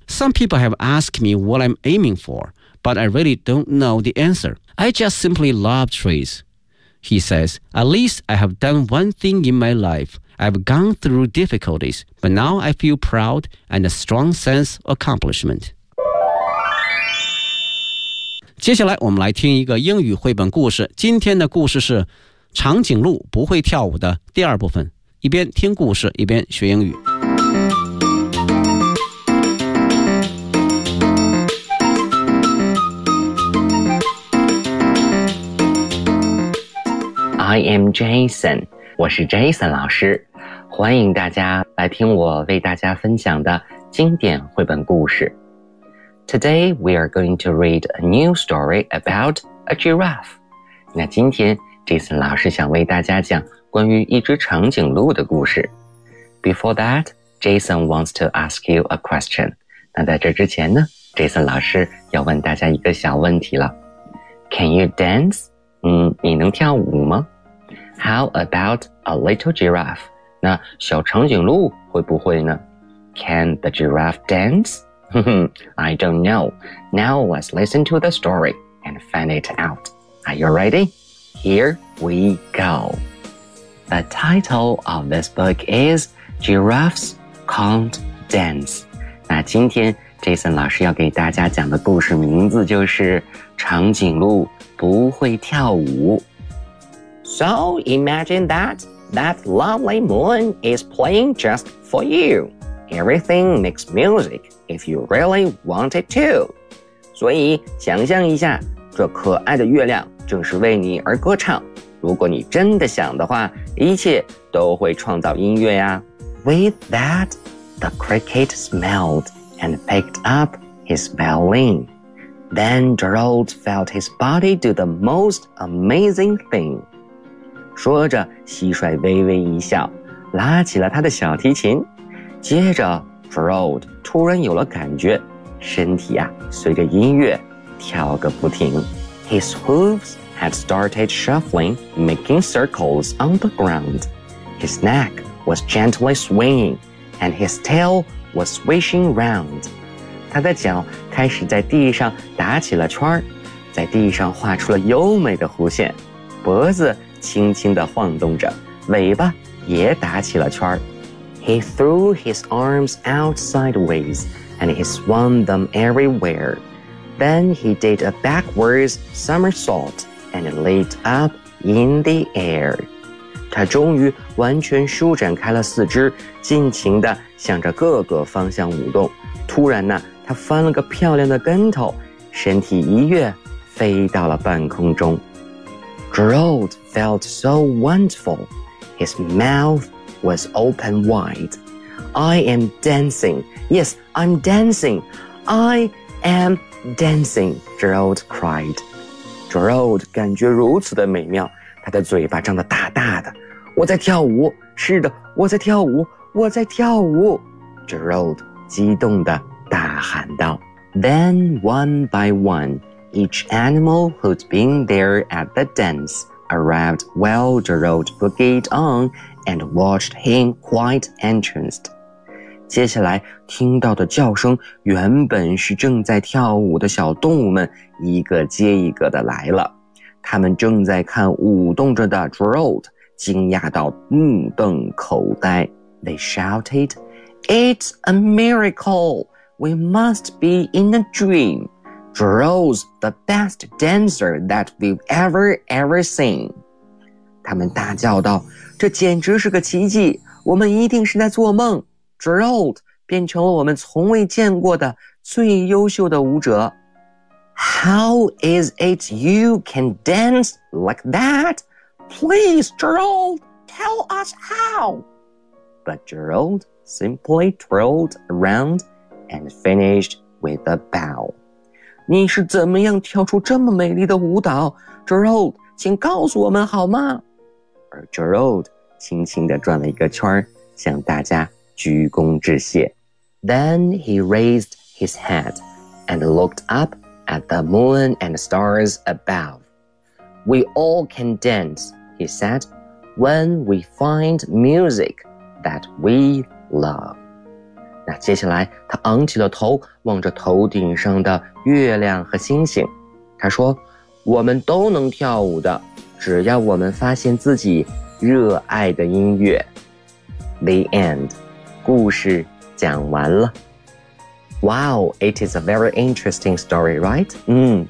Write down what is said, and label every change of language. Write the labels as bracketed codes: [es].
[en] Some people have asked me what I'm aiming for, but I really don't know the answer. I just simply love trees, he says. At least I have done one thing in my life. I've gone through difficulties, but now I feel proud and a strong sense of accomplishment. [zh] 接下来我们来听一个英语绘本故事。今天的故事是长颈鹿不会跳舞的第二部分。一边听故事一边学英语。 [en] I am Jason, [zh] 我是 Jason 老师，欢迎大家来听我为大家分享的经典绘本故事。 [en] Today we are going to read a new story about a giraffe. [zh] 那今天 Jason 老师想为大家讲关于一只长颈鹿的故事。 [en] Before that, Jason wants to ask you a question. [zh] 那在这之前呢 ,Jason 老师要问大家一个小问题了。 [en] Can you dance? [zh] 你能跳舞吗？ [en] How about a little giraffe? [zh] 那小长颈鹿会不会呢？ [en] Can the giraffe dance? I don't know. Now let's listen to the story and find it out. Are you ready? Here we go. The title of this book is Giraffes Can't Dance. [zh] 那今天 Jason 老师要给大家讲的故事名字就是长颈鹿不会跳舞。 [en] So imagine that lovely moon is playing just for you. Everything makes music if you really want it to. [zh] 所以想象一下，这可爱的月亮正是为你而歌唱。如果你真的想的话，一切都会创造音乐呀。 [en] With that, the cricket smelled and picked up his violin. Then Gerald felt his body do the most amazing thing. [zh] 说着，蟋蟀微微一笑，拉起了他的小提琴。接着 ,Gerald 突然有了感觉，身体啊，随着音乐跳个不停。 [en] His hooves had started shuffling, making circles on the ground. His neck was gently swinging, and his tail was swishing round. [zh] 他的脚开始在地上打起了圈，在地上画出了优美的弧线，脖子轻轻地晃动着，尾巴也打起了圈。 [en] He threw his arms out sideways, and he swung them everywhere. Then he did a backwards somersault and leaped up in the air. [zh] 他终于完全舒展开了四肢，尽情地向着各个方向舞动。突然呢，他翻了个漂亮的跟头，身体一跃，飞到了半空中。 [en] Gerald felt so wonderful. His mouth was open wide. I am dancing. Yes, I'm dancing. I am dancing, Gerald cried. [zh] Gerald 感觉如此的美妙，他的嘴巴张得大大的。我在跳舞，是的，我在跳舞，我在跳舞。 Gerald 激动地大喊道。 [en] Then one by one, each animal who'd been there at the dance arrived while Gerald boogied on and watched him quite entranced. [zh] 接下来听到的叫声，原本是正在跳舞的小动物们一个接一个的来了。他们正在看舞动着的 Gerald， 惊讶到目瞪口呆。 [en] They shouted, "It's a miracle! We must be in a dream! Gerald's the best dancer that we've ever seen!" [zh] 他们大叫道：“这简直是个奇迹！我们一定是在做梦！” Gerald 变成了我们从未见过的最优秀的舞者。 [en] How is it you can dance like that? Please, Gerald, tell us how. But Gerald simply twirled around and finished with a bow. [zh] 你是怎么样跳出这么美丽的舞蹈？ Gerald, 请告诉我们好吗？而 Gerald 轻轻地转了一个圈，向大家鞠躬致谢。 [en] Then he raised his head and looked up at the moon and stars above. We all can dance, he said, when we find music that we love. [zh] 那接下来他昂起了头，望着头顶上的月亮和星星。他说，我们都能跳舞的，只要我们发现自己热爱的音乐。 [en] The end. [zh] 故事讲完了。 [en] Wow, it is a very interesting story, right?